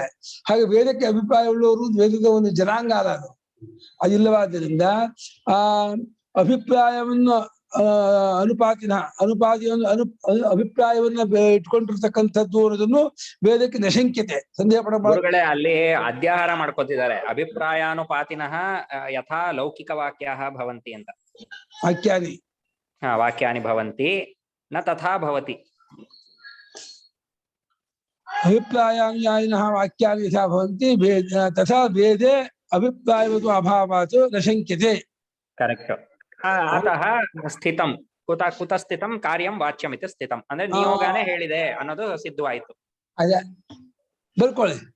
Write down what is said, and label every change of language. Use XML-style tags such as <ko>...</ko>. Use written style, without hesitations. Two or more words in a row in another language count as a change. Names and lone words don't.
<kn>ಹಾಗೆ ವೇದಕ್ಕೆ ಅಭಿಪ್ರಾಯವುಳ್ಳವರು ವೇದದ ಒಂದು ಜನಾಂಗ ಅಲ್ಲ, ಅದು ಅದಿಲ್ಲವಾದ್ದರಿಂದ ಆ ಅಭಿಪ್ರಾಯವನ್ನು ಅನುಪಾತಿನ ಅಭಿಪ್ರಾಯವನ್ನ ಇಟ್ಕೊಂಡಿರ್ತಕ್ಕಂಥದ್ದು ಅನ್ನೋದನ್ನು ವೇದಕ್ಕೆ ನಶಂಕ್ಯತೆ ಸಂದೇಹ ಪಡಬಾರದು. ಅಲ್ಲಿ ಅಧ್ಯಾಹಾರ ಮಾಡ್ಕೊತಿದ್ದಾರೆ.</kn> <sa>ಅಭಿಪ್ರಾಯಾನುಪಾತಿನಃ ಯಥಾ ಲೌಕಿಕ ವಾಕ್ಯಾಃ ಭವಂತಿ ಅಂತ. ವಾಕ್ಯಾನಿ ವಾಕ್ಯಾನಿ ಭವಂತಿ ನ ತಥಾ ಭವತಿ. ಅಭಿಪ್ರಾಯಾನುಯಾಯಿನಃ ವಾಕ್ಯಾನಿ ಯಥಾ ಭವಂತಿ ತಥಾ ವೇದೆ ಅಭಿಪ್ರಾಯವತು ಅಭಾವಾತ್ ನಶಂಕ್ಯತೆ.</sa> <kn>ಕರೆಕ್ಟ್.</kn> <sa>ಅತಃ ಸ್ಥಿತಂ ಕುತ ಸ್ಥಿತಂ ಕಾರ್ಯಂ ವಾಚ್ಯಮಿತಿ ಸ್ಥಿತಂ</sa> <kn>ಅಂದ್ರೆ ನಿಯೋಗನೇ ಹೇಳಿದೆ ಅನ್ನೋದು ಸಿದ್ಧವಾಯಿತು. ಅದೇ ಬರ್ಕೊಳ್ಳಿ.</kn>